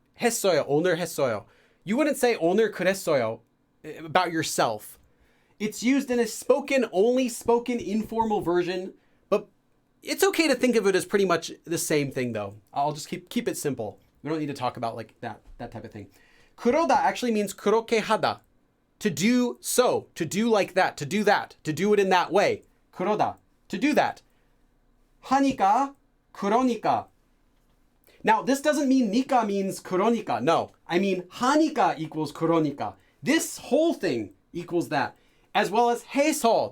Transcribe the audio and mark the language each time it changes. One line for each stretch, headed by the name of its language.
Korean: 했어요. 오늘 했어요.
English: You wouldn't say 오늘 그랬어요 about yourself. It's used in a only spoken informal version, but it's okay to think of it as pretty much the same thing though. I'll just keep it simple. We don't need to talk about like that type of thing. 그러다 actually means 그렇게 하다. To do so, to do like that, to do it in that way. 그러다, to do that.
Korean: 하니까, 그러니까.
English: Now, this doesn't mean 니까 means 그러니까. No, I mean 하니까 equals 그러니까. This whole thing equals that. As well as 해서.